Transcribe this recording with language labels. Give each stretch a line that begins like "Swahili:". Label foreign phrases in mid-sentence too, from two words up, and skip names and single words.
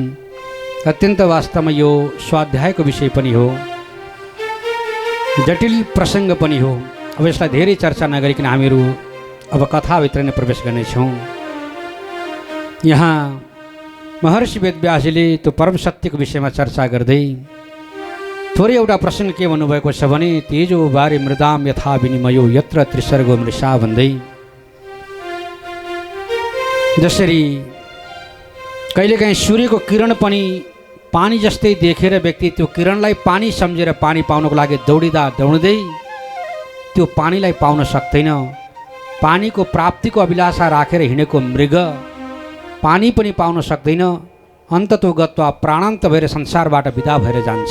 Nepali: अत्यन्त वास्तवमा यो स्वाध्यायको विषय पनि हो, जटिल प्रसङ्ग पनि हो। अब यसलाई धेरै चर्चा नगरिकन हामीहरू अब कथाभित्र नै प्रवेश गर्नेछौँ। यहाँ महर्षि वेदव्यासले त्यो परम सत्यको विषयमा चर्चा गर्दै थोरै एउटा प्रसङ्ग के भन्नुभएको छ भने
Sanskrit: तेजो बारे मृदाम यथा विनिमयो यत्र त्रिसर्गो मृषा
Nepali: भन्दै, जसरी कहिलेकाहीँ सूर्यको किरण पनि पानी जस्तै देखेर व्यक्ति त्यो किरणलाई पानी सम्झेर पानी पाउनको लागि दौडिँदै त्यो पानीलाई पाउन सक्दैन। पानीको प्राप्तिको अभिलाषा राखेर हिँडेको मृग पानी पनि पाउन सक्दैन, अन्ततोगत्वा प्राणान्त भएर संसारबाट विदा भएर जान्छ।